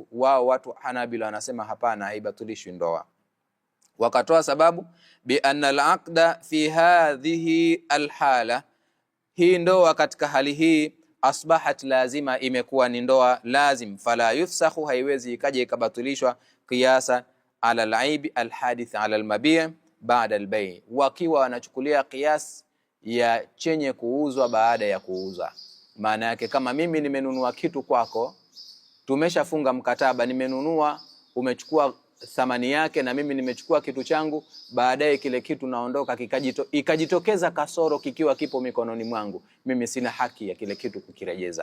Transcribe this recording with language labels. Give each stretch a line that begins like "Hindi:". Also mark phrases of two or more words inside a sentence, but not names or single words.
Swahili: Wao watu Hanabila wanasema hapana, haibatilishwi ndoa. Wakatoa sababu
Arabic: بأن العقد في هذه الحالة,
Swahili: hii ndoa katika hali hii
Arabic: أصبحت لازمة,
Swahili: imekuwa ni ndoa lazim,
Arabic: فلا يفسخ,
Swahili: haiwezi ikaje ikabatilishwa,
Arabic: قياسا على العيب الحادث على المبيع بعد البيع',
Swahili: wakiwa wanachukulia qiyas ya chenye kuuzwa baada ya kuuza. Maana yake kama mimi nimenunua kitu kwako tumeshafunga mkataba, nimenunua, umechukua thamani yake na mimi nimechukua kitu changu, baadaye kile kitu naondoka ikajitokeza kasoro kikiwa kipo mikononi mwangu, mimi sina haki ya kile kitu kukirejeza.